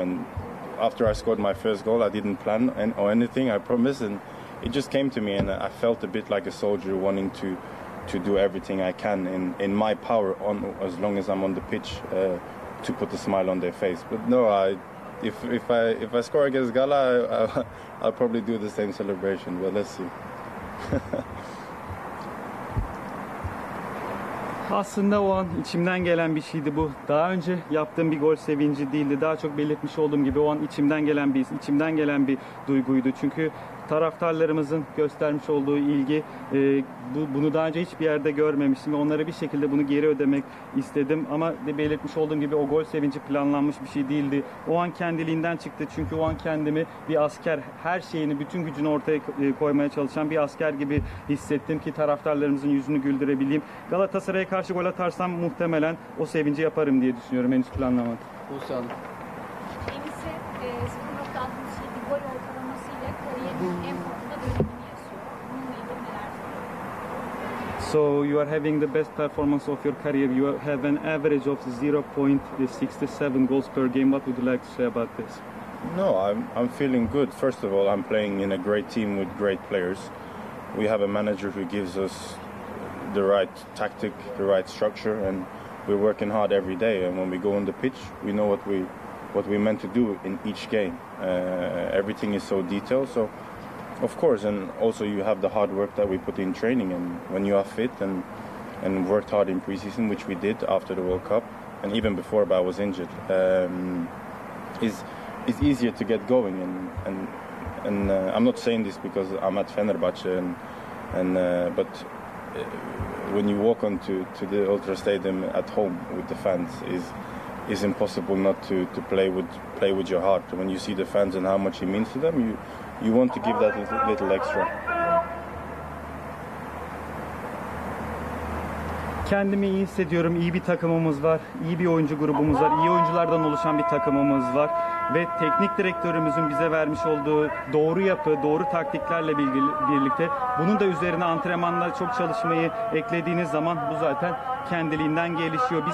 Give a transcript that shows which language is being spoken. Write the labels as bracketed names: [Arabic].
[English] And after I scored my first goal, I didn't plan or anything, I promise, and it just came to me, and I felt a bit like a soldier wanting to do everything I can in my power, as long as I'm on the pitch, to put a smile on their face. But no, if I score against Gala, I'll probably do the same celebration. But let's see. [Turkish] Aslında o an içimden gelen bir şeydi bu. Daha önce yaptığım bir gol sevinci değildi. Daha çok belirtmiş olduğum gibi o an içimden gelen bir duyguydu. Çünkü taraftarlarımızın göstermiş olduğu ilgi, bunu daha önce hiçbir yerde görmemiştim ve onlara bir şekilde bunu geri ödemek istedim. Ama belirtmiş olduğum gibi o gol sevinci planlanmış bir şey değildi. O an kendiliğinden çıktı çünkü o an kendimi bir asker, her şeyini, bütün gücünü ortaya koymaya çalışan bir asker gibi hissettim ki taraftarlarımızın yüzünü güldürebileyim. Galatasaray'a karşı gol atarsam muhtemelen o sevinci yaparım diye düşünüyorum. Henüz planlamadım. Buse Hanım. Kendisi 0.67 gol ortalamasıyla kariyerinin en fazla dönemini yaşıyor. Bununla ilgili neler söylüyorsunuz? [English] So you are having the best performance of your career. You have an average of 0.67 goals per game. What would you like to say about this? No, I'm feeling good. First of all, I'm playing in a great team with great players. We have a manager who gives us the right tactic, the right structure, and we're working hard every day. And when we go on the pitch, we know what we meant to do in each game. Everything is so detailed. So, of course, and also you have the hard work that we put in training. And when you are fit and worked hard in preseason, which we did after the World Cup, and even before, but I was injured, is easier to get going. And I'm not saying this because I'm at Fenerbahçe, but when you walk onto the Ultra Stadium at home with the fans, is impossible not to play with your heart. When you see the fans and how much it means to them, you want to give that little extra. [Turkish] Kendimi iyi hissediyorum. İyi bir takımımız var. İyi bir oyuncu grubumuz var. İyi oyunculardan oluşan bir takımımız var. Ve teknik direktörümüzün bize vermiş olduğu doğru yapı, doğru taktiklerle birlikte bunun da üzerine antrenmanla çok çalışmayı eklediğiniz zaman bu zaten kendiliğinden gelişiyor.